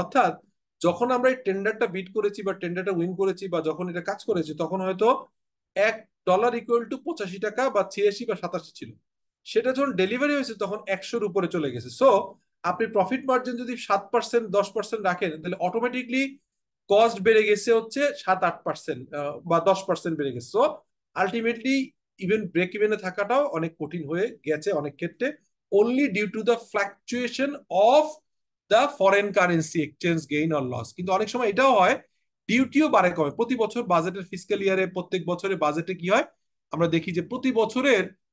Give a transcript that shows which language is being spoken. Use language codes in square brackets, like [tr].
[bn] অর্থাৎ যখন আমরা এই টেন্ডারটা বিট করেছি বা টেন্ডারটা উইন করেছি বা যখন এটা কাজ করেছি তখন হয়তো $1 ইকুয়াল টু 85 টাকা বা 86 বা 87 ছিল, সেটা যখন ডেলিভারি হয়েছে তখন 100-র উপরে চলে গেছে। সো আপনি প্রফিট মার্জিন যদি 7% 10% রাখেন তাহলে অটোমেটিকলি কস্ট বেড়ে গেছে হচ্ছে 7-8% বা 10% বেড়ে গেছে। সো আলটিমেটলি ইভেন ব্রেক ইভেনে থাকাটাও অনেক কঠিন হয়ে গেছে অনেক ক্ষেত্রে, [en] only due to the fluctuation of the foreign currency exchange gain or loss। [bn] কিন্তু অনেক সময় এটাও হয় ডিউটিও বাড়ে কমে। প্রতি বছর বাজেটের ফিসক্যাল ইয়ারে প্রত্যেক বছরে বাজেটে কি হয় আমরা দেখি যে প্রতি বছরের